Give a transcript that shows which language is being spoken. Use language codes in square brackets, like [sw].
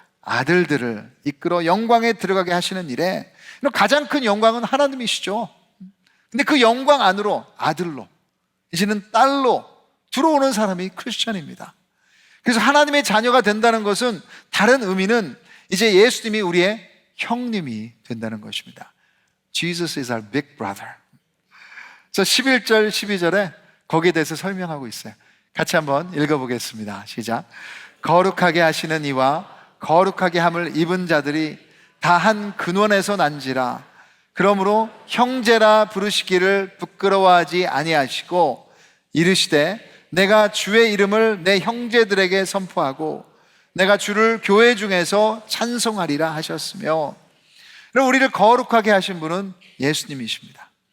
[ko] 아들들을 이끌어 영광에 들어가게 하시는 일에, 가장 큰 영광은 하나님이시죠. 근데 그 영광 안으로 아들로, 이제는 딸로 들어오는 사람이 크리스천입니다. 그래서 하나님의 자녀가 된다는 것은 다른 의미는 이제 예수님이 우리의 형님이 된다는 것입니다. [en] Jesus is our big brother. [ko] 그래서 11절, 12절에 거기에 대해서 설명하고 있어요. 같이 한번 읽어보겠습니다. 시작. 거룩하게 하시는 이와 거룩하게 함을 입은 자들이 다 한 근원에서 난지라. 그러므로 형제라 부르시기를 부끄러워하지 아니하시고 이르시되 내가 주의 이름을 내 형제들에게 선포하고 내가 주를 교회 중에서 찬송하리라 하셨으며, 우리를 거룩하게 하신 분은 예수님이십니다.